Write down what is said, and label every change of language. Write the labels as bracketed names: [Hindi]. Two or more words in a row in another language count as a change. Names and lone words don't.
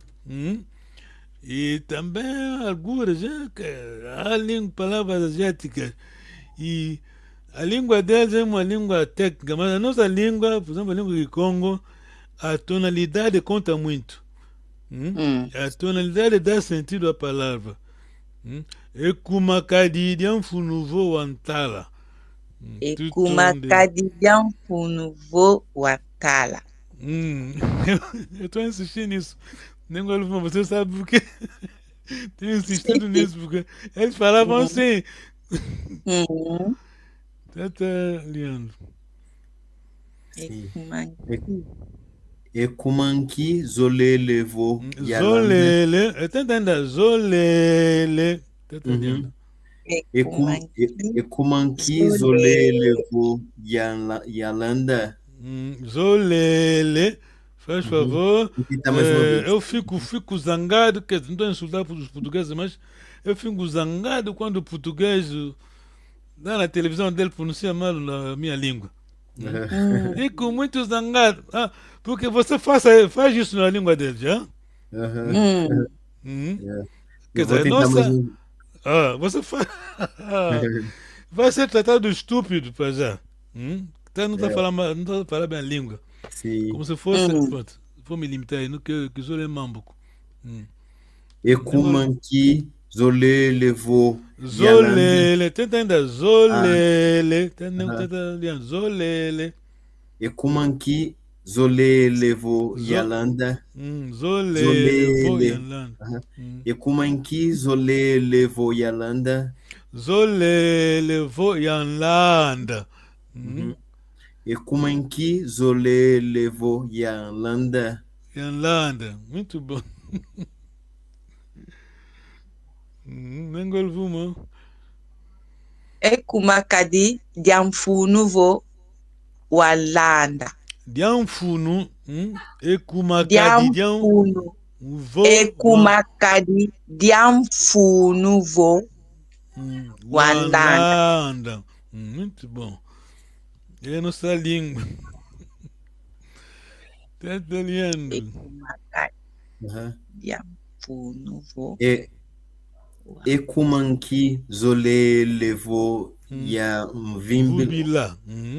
[Portuguese] E também algumas, há palavras asiáticas. E a língua deles é uma língua técnica, mas a nossa língua, por exemplo, a língua do Congo, a tonalidade conta muito. A tonalidade dá sentido à palavra. [Kongo] Ekumakadi dianfu nouveau wantala. Ekumakadi diamfu nouveau wam tala. [Portuguese] Eu estou insistindo nisso. Nem você sabe por quê. Tenho insistido nisso, porque eles falavam assim. Uhum. Tá, Leandro. Sim. [Kongo] Ekumanki. Ekumanki Zolelevo Yalanda. Zolele. [Portuguese] Tá entendendo? Zolele. Tá entendendo? [Kongo] Ekumanki. Ekumanki Zolele. Zolelevo Yalanda. Zolele. [Portuguese] Faz favor. Repita mais uma vez. Eu fico zangado, quer dizer, não estou a insultar os portugueses, mas eu fico zangado quando o português lá na televisão dele pronuncia mal na minha língua. Fico muito zangado. Porque você faz isso na língua dele, já? Quer Eu vou dizer, tentar mais nossa. um. Você faz. Vai ser tratado de estúpido, para já. Não está falando, não tá falando bem a língua. Sim. Como se fosse. Pronto, vou me limitar aí, no que sou mambuco. [Kongo] Ekumanki Zolelevo Yalanda. Zolele, [Portuguese] tenta ainda. [Kongo] Zolele. Zolele. Ekumanki Zolelevo Yalanda. Zolelevo Yalanda. Ekumanki Zolelevo Yalanda. Zolelevo Yalanda. Ekumanki Zolelevo Yalanda. Yalanda. [Portuguese] Muito bom. [Kongo] Nengol Vuma. Ekumakadi Diamfunuvo Walanda. Diamfunu. Ekumakadi Diamfunu. Ekumakadi Diamfunuvo Walanda. [Portuguese] Muito bom. É nossa língua. Tá italiano. [Kongo] Ekumakadi Diamfunuvo. Ekumanki Zolelevo Yamvumbila.